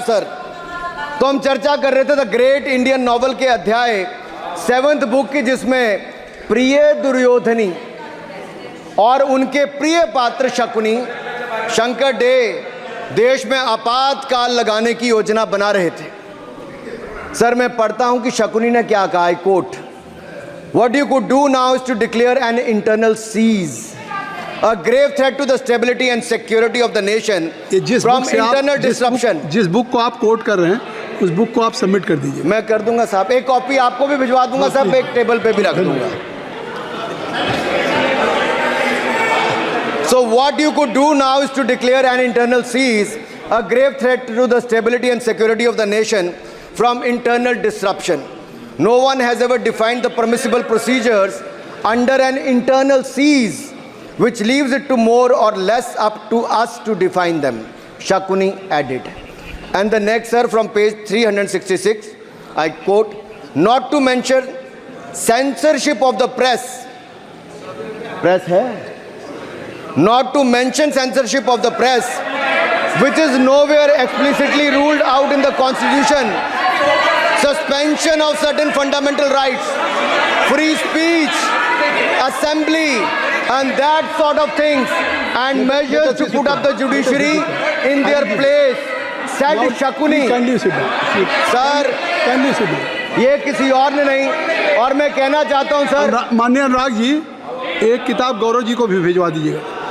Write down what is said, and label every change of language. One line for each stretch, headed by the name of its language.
Hindi: Sir, तो हम चर्चा कर रहे थे द ग्रेट इंडियन नॉवल के अध्याय 7th बुक की, जिसमें प्रिय दुर्योधनी और उनके प्रिय पात्र शकुनी शंकर डे देश में आपातकाल लगाने की योजना बना रहे थे। सर, मैं पढ़ता हूं कि शकुनी ने क्या कहा,
English: I quote, What you could do now is to declare an internal seize, a grave threat to the stability and security of the nation from internal disruption.
Hindi: जिस बुक को आप कोट कर रहे हैं उस बुक को आप सबमिट कर दीजिए। मैं कर दूंगा साहब, एक कॉपी आपको भी भिजवा दूंगा साहब, एक टेबल पे भी रख दूंगा।
English: So what you could do now is to declare an internal seize, a grave threat to the stability and security of the nation from internal disruption. No one has ever defined the permissible procedures under an internal seize, which leaves it to more or less up to us to define them, Shakuni added. And the next, sir, from page 366, I quote, not to mention censorship of the press. Press hai? Not to mention censorship of the press, which is nowhere explicitly ruled out in the Constitution. Suspension of certain fundamental rights, free speech, assembly, and that sort of things, and measures to put up the judiciary in their place, said Shakuni.
Hindi: Sir, ये किसी और ने नहीं, और मैं कहना चाहता हूँ सर, माननीय अनुराग जी, एक किताब गौरव जी को भी भिजवा दीजिएगा।